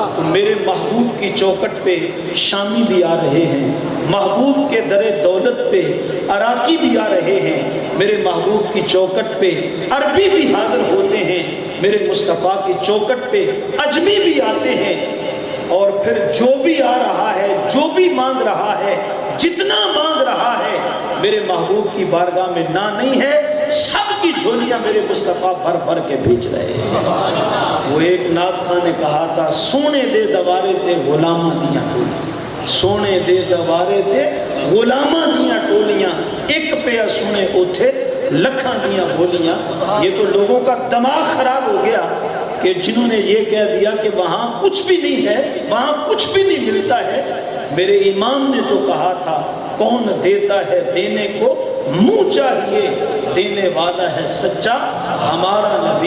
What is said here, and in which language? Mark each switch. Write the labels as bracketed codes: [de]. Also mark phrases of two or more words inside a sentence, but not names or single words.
[ur] تو میرے محبوب کی چوکٹ پہ شامی بھی آ رہے ہیں، محبوب کے در دولت پہ عراقی بھی آ رہے ہیں، میرے محبوب کی چوکٹ پہ عربی بھی حاضر ہوتے ہیں، میرے مصطفیٰ کی چوکٹ پہ اجمی بھی آتے ہیں، اور پھر جو بھی آ رہا ہے، جو بھی مانگ رہا ہے، جتنا مانگ رہا ہے، میرے محبوب کی بارگاہ میں نہ نہیں ہے، سب کی جھولیاں میرے مصطفیٰ بھر بھر کے بھیج رہے ہیں۔ وہ ایک نعت خواں نے کہا تھا [pa] سونے دے دوارے تے غلاماں دیاں، سونے دے دوارے تے غلاماں دیاں ٹولیاں ایک پہ سنے اوتھے لکھاں دیاں بولیاں. [ur] یہ تو لوگوں کا دماغ خراب ہو گیا کہ جنہوں نے یہ کہہ دیا کہ وہاں کچھ بھی نہیں ہے, وہاں کچھ بھی نہیں ملتا ہے. میرے امام نے تو کہا تھا کون دیتا ہے دینے کو منہ چاہیے, دینے والا ہے سچا ہمارا نبی.